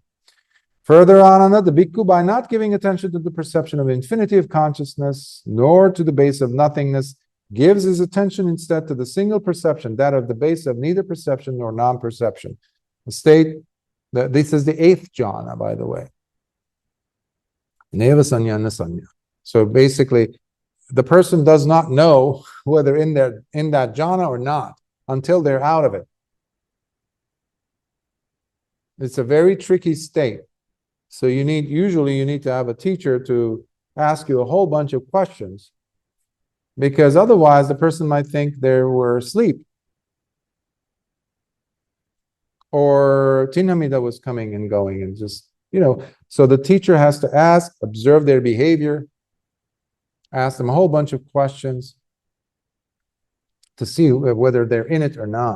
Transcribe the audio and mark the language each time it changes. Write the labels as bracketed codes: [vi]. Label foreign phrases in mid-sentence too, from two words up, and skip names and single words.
[en] Further, Ananda, the bhikkhu, by not giving attention to the perception of infinity of consciousness, nor to the base of nothingness, gives his attention instead to the single perception, that of the base of neither perception nor non-perception. The state, this is the eighth jhana, by the way. [pi] Neva sanya na sanya. [en] So basically, the person does not know whether in that jhana or not until they're out of it. It's a very tricky state. So usually you need to have a teacher to ask you a whole bunch of questions, because otherwise the person might think they were asleep, or Tinamida was coming and going and just, so the teacher has to ask, observe their behavior, ask them a whole bunch of questions to see whether they're in it or not.